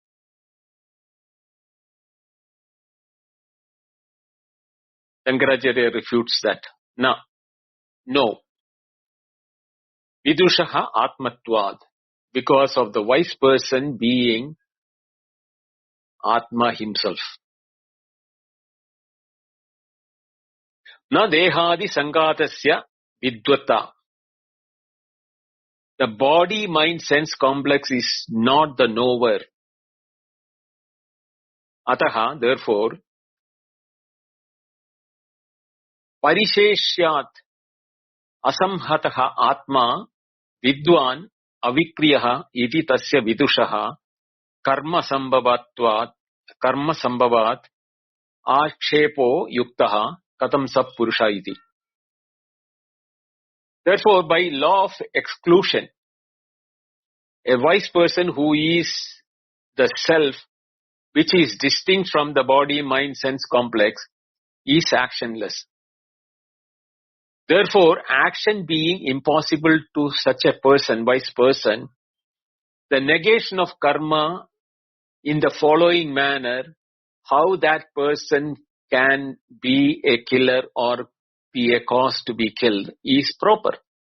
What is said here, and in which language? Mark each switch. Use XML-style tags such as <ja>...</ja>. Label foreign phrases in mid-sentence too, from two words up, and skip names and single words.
<en>Shankaracharya refutes that.</en> <sa>No. विदुषः आत्मत्वात्.</sa> <en>Because of the wise person being Atma himself.</en> <sa>न देहादि संघातस्य विद्वत्ता.</sa> <en>The body, mind, sense complex is not the knower.</en> <sa>अतः, therefore, परिशेष्यात् असंहतः आत्मा विद्वान् अविक्रियः इति तस्य विदुषः कर्म संभवात् आक्षेपः युक्तः कथं स पुरुष इति.</sa> <en>Therefore, by law of exclusion, a wise person who is the self, which is distinct from the body, mind, sense complex, is actionless. Therefore, action being impossible to such a person, wise person, the negation of karma in the following manner, how that person can be a killer or be a cause to be killed, is proper.</en>